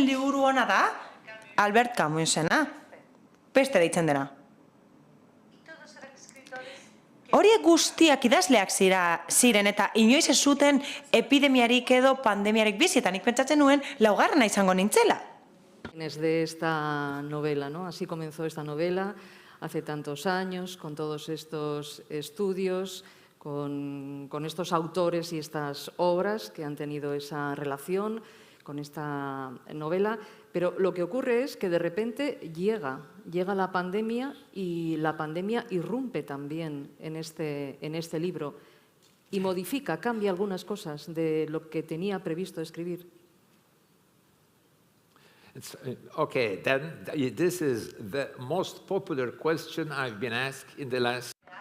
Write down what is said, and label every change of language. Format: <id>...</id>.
<eu>liburu ona da Albert Camusena. Beste deitzen dena. Horiek guztiak idazleak ziren eta inoiz ez zuten epidemiarik edo pandemiarik bizi, eta nik pentsatzen nuen 4. izango nintzela.</eu> <es>De esta novela, ¿no? Así comenzó esta novela hace tantos años, con todos estos estudios, con estos autores y estas obras que han tenido esa relación con esta novela, pero lo que ocurre es que de repente llega la pandemia y la pandemia irrumpe también en este libro y modifica, cambia algunas cosas de lo que tenía previsto escribir.</es> <en>Okay, then this is the most popular question I've been asked in the last.</en>